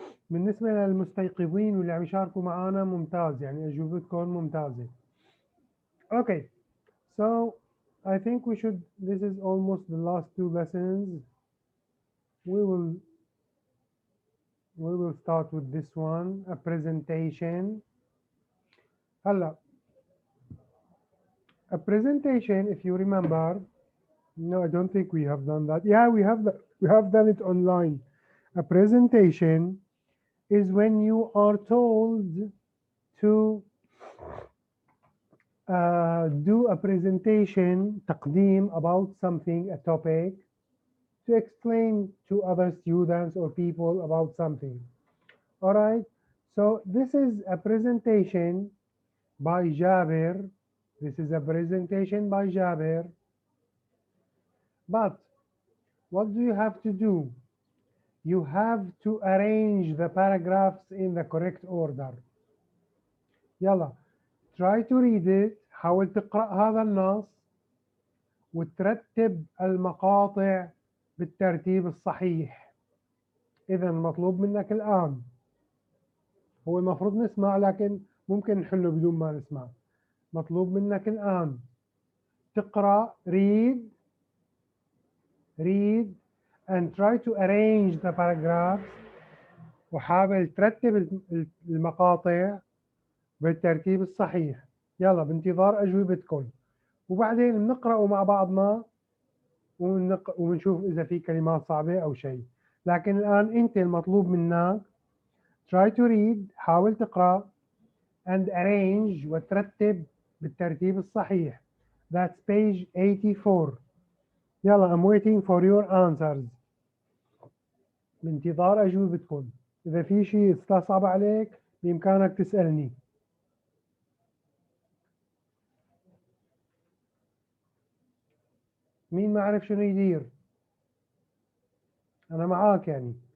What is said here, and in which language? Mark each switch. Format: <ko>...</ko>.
<ar>بالنسبة للمستيقظين واللي عم يشاركوا معنا ممتاز يعني أجوبتكم ممتازة.</ar> <en>Okay. So I think we should, this is almost the last two lessons. We will we will start with this one, a presentation. هلا, a presentation, if you remember, no, I don't think we have done that. Yeah, we have done it online. A presentation is when you are told to do a presentation, تقديم, about something, a topic, to explain to other students or people about something. All right. So this is a presentation by Jabir. This is a presentation by Jabir. But what do you have to do? You have to arrange the paragraphs in the correct order. يلا, try to read it.</en> <ar>حاول تقرأ هذا النص وترتب المقاطع بالترتيب الصحيح. إذا مطلوب منك الآن، هو المفروض نسمع لكن ممكن نحله بدون ما نسمع. مطلوب منك الآن تقرأ read and try to arrange the paragraphs وحاول ترتب المقاطع بالترتيب الصحيح. يلا بانتظار أجوبتكم وبعدين بنقرأه مع بعضنا ونشوف إذا في كلمات صعبة أو شيء. لكن الآن أنت المطلوب منك try to read، حاول تقرأ and arrange وترتب بالترتيب الصحيح.</ar> <en>That's page 84. يلا I'm waiting for your answers.</en> <ar>بانتظار أجوبتكم. إذا في شيء استصعب عليك بإمكانك تسألني. مين ما عرف شنو يدير؟ أنا معاك يعني.</ar>